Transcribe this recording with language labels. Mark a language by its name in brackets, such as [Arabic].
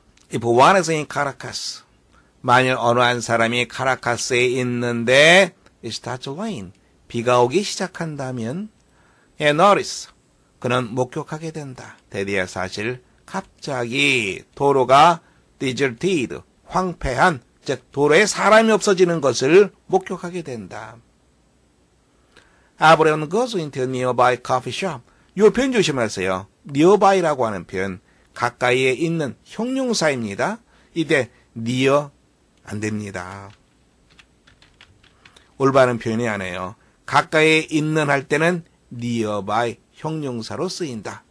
[English] If one is in Caracas, [Korean] 만일 어느 한 사람이 카라카스에 있는데 [English] it starts to rain, [Korean] 비가 오기 시작한다면 [English] he notices, [Korean] 그는 목격하게 된다. 대대의 사실, 갑자기 도로가 deserted, 황폐한, 즉 도로에 사람이 없어지는 것을 목격하게 된다. [English] Abraham goes into a nearby coffee shop. [Korean] 이 표현 조심하세요. nearby라고 하는 표현, 가까이에 있는 형용사입니다. 이때 near 안 됩니다. 올바른 표현이 아니에요. 가까이에 있는 할 때는 nearby 형용사로 쓰인다.